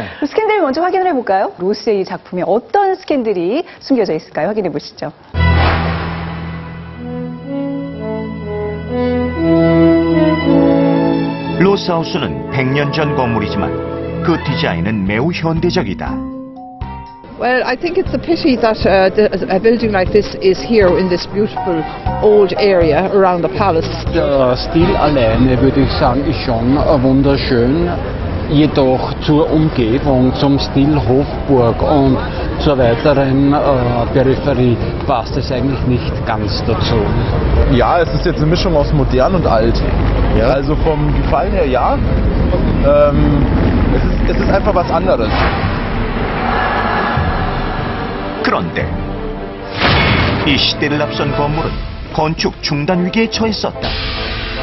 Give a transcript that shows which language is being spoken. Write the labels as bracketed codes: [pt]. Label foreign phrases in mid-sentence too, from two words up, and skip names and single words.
[ko] 스캔들 먼저 확인을 해볼까요? 로스의 이 작품에 어떤 스캔들이 숨겨져 있을까요? 확인해 보시죠. 로스하우스는 100년 전 건물이지만 그 디자인은 매우 현대적이다. [en] Well, I think it's a pity that a building like this is here in this beautiful old area around the palace. [de] Der Stil alleine, würde ich sagen, ist schon wunderschön. Jedoch zur Umgebung, zum Stil Hofburg und zur weiteren Peripherie passt es eigentlich nicht ganz dazu. Ja, es ist jetzt eine Mischung aus modern und alt. Ja. Also vom Gefallen her ja. Es ist einfach was anderes. [ko] 그런데 이 시대를 앞선 건물은 건축 중단 위기에 처했었다.